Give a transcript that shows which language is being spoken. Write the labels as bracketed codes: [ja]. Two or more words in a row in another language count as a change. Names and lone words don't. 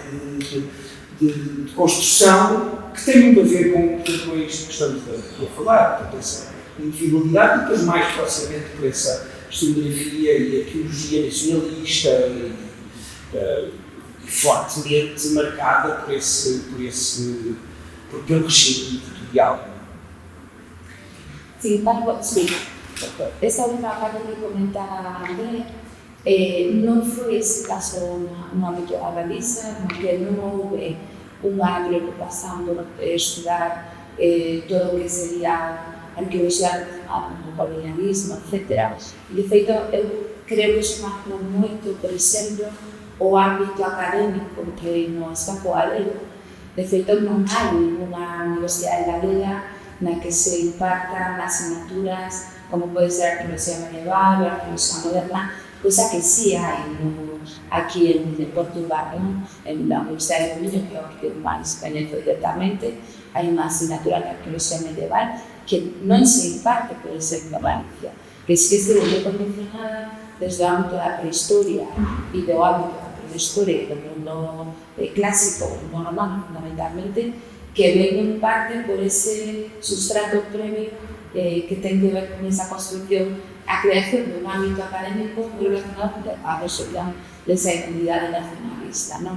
[pt] De construção, que tem muito a ver com isto que estamos aqui a falar, portanto, essa individualidade, e depois mais proximamente por essa historiografia e arqueologia nacionalista e fortemente marcada pelo regime ditatorial. [gl] Sí, esta última parte que comentaba André, non foi ese caso no ámbito da Galiza, porque non houve unha preocupación de estudar todo o que sería arqueoloxía do colonialismo, etc. De feito, eu creo que iso marcou moito, por exemplo, o ámbito académico que no Escapo galego. De feito, non hai ninguna universidade galega na que se impartan asignaturas como pode ser a arqueoloxía medieval ou a arqueoloxía moderna, cosa que sí hai aqui [pt] em Portugal, na Universidade do Minho, que é o que mais conheço diretamente, há uma assinatura de arqueologia medieval que não se imparte, por exemplo, [gl] na Galicia, que sí que esteve moi condicionada desde o ámbito da prehistoria e do ámbito da prehistoria do mundo clásico, do mundo romano, fundamentalmente, que ven en parte por ese sustrato previo que ten que ver con esa construcción, a creación de un ámbito académico muy relacionado con a resolución de esa identidade nacionalista, non?